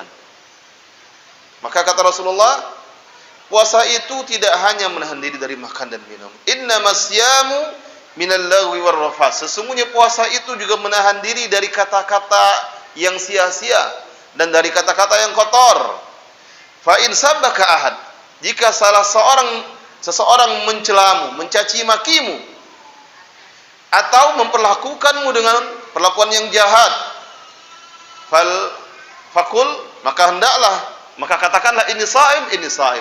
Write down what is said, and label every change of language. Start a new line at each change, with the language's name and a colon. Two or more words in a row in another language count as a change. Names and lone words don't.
Indonesian: Maka kata Rasulullah, puasa itu tidak hanya menahan diri dari makan dan minum.
Arabic: إنما الصيام من اللغو والرفث.
Indonesian: Sesungguhnya puasa itu juga menahan diri dari kata-kata yang sia-sia dan dari kata-kata yang kotor.
Arabic: فإن سبك أحد,
Indonesian: jika seseorang mencelamu, mencaci makimu, atau memperlakukanmu dengan perlakuan yang jahat, fakul, maka katakanlah
Arabic: إني صائم.